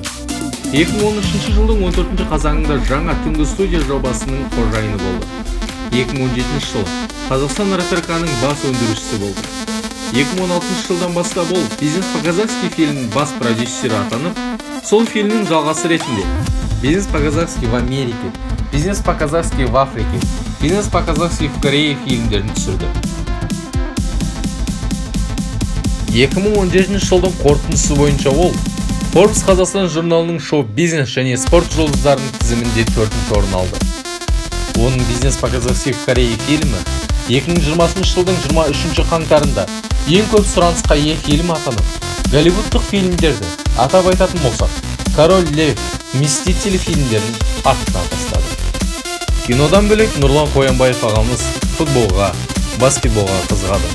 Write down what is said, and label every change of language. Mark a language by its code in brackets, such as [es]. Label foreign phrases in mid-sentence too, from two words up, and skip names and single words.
[kk] 2013 жылдың 14 қазанында жаңа түнгі студия жобасының қожайыны болды. 2017 жылы Қазақстан РТРК-ның бас өндірушісі болды. 2016 жылдан бастап ол «Бизнес по-казахски» фильмінің бас продюсері атанып, сол фильмнің жалғасы ретінде «Бизнес по-казахски в Америке», «Бизнес по-казахски в Африке», «Бизнес по-казахски в Корее» фильмдерін түсірді. 2017 жылдың қорытындысы бойынша ол Forbes Қазақстан журналының шоу-бизнес және спорт жұлдыздарының тізімінде 4-ші орын алды. Оның «Бизнес по-казахски в Корее» фильмі 2020 жылдың 23 қаңтарында ең көп сұранысқа ие фильм атанып, голливудтық фильмдерді атап айтатын болсақ, «Король Лев», «Мстители» фильмдерін артына тастады. Кинодан бөлек Нұрлан Қоянбаев ағамыз футболға, баскетболға қызығады.